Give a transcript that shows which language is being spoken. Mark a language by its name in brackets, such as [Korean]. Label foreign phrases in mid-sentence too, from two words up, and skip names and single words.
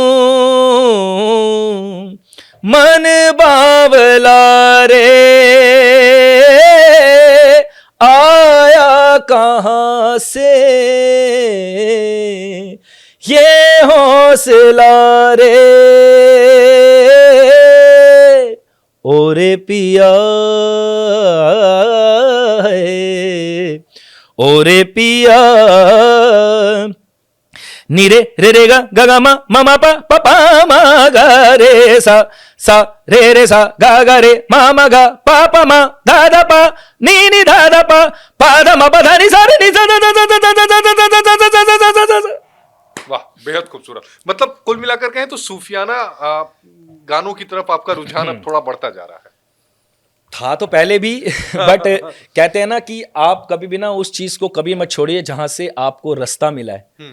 [Hindi] मन बावला रे, आया कहाँ से ये हौसला रे, ओरे पिया ओरे पिया। नीरे रे रे गा गा गा मा मा मा पा पा पा मा गा रे सा सा रे सा गा गा रे मा मा गा पा पा मा धा धा पा नी नी धा धा पा पा धा मा पा धा नी सा रे नी सा धा धा धा धा धा धा धा धा धा धा। वाह, बेहद खूबसूरत। मतलब कुल मिलाकर कहें तो सूफियाना गानों की तरफ आपका रुझान अब थोड़ा बढ़ता जा रहा है। था तो पहले भी, बट कहते हैं ना कि आप कभी भी ना उस चीज को कभी मत छोड़िए जहां से आपको रास्ता मिला है।